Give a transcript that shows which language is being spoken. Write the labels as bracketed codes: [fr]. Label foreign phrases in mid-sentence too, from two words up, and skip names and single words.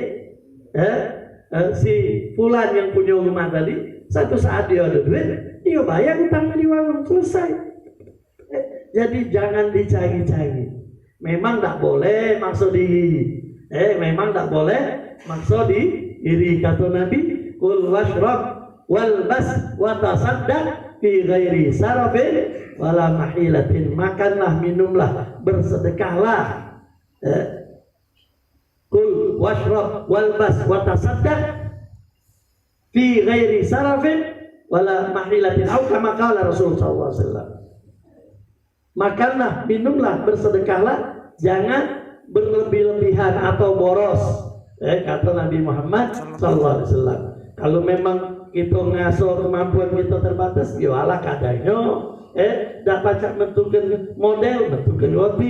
[id] Si Fulan yang punya rumah tadi, satu saat dia ada duit, dia bayar utangnya di warung, selesai. Jadi jangan dicari-cari. Memang tak boleh maksud diri. Memang tak boleh maksud diri, kata Nabi. [ar] كل واشرب والبس وتصدق في غير سرف ولا مخيلة. [id] Makanlah, minumlah, bersedekahlah. [ar] كل واشرب والبس وتصدق في غير سرف ولا مخيلة. Atau كما قال رسول صلى الله عليه وسلم. [id] Makanlah, minumlah, bersedekahlah, jangan berlebih-lebihan atau boros. Kata Nabi Muhammad [ar] صلى الله عليه وسلم. [id] Kalau memang kita ngaso kemampuan kita terbatas, ya ala kadanya. [mui] Dak pacak mentukan model, mentukan roti.